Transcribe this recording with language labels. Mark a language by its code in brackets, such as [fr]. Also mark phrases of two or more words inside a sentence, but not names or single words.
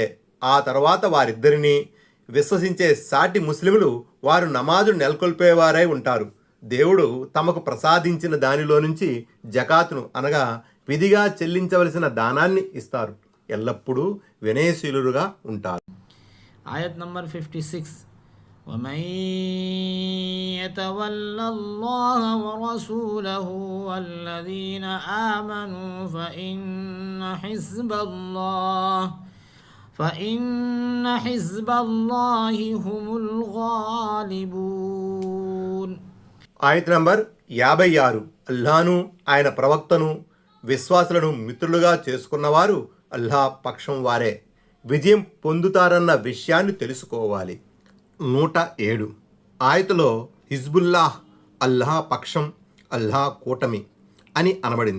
[te] ఆ తర్వాత వారిద్దరినీ విశ్వసించే సాటి ముస్లింలు వారు నమాజును నెలకొల్పేవారై ఉంటారు. దేవుడు తమకు ప్రసాదించిన దానిలో నుంచి జకాతును అనగా విధిగా చెల్లించవలసిన దానాన్ని ఇస్తారు. ఎల్లప్పుడూ వినయశీలుగా ఉంటారు. ఆయత్ నంబర్ 56. [ar] ومن يتول الله ورسوله والذين آمنوا فإن حزب الله هم الغالبون. [te] ఆయత్ నంబర్ 56. అల్లాహ్ను, ఆయన ప్రవక్తను, విశ్వాసులను మిత్రులుగా చేసుకున్నవారు అల్లాహ్ పక్షం వారే విజయం పొందుతారన్న విషయాన్ని తెలుసుకోవాలి. 107. ఆయతలో హిజ్బుల్లాహ్ అల్లాహ్ పక్షం, అల్లాహ్ కూటమి అని అనబడింది.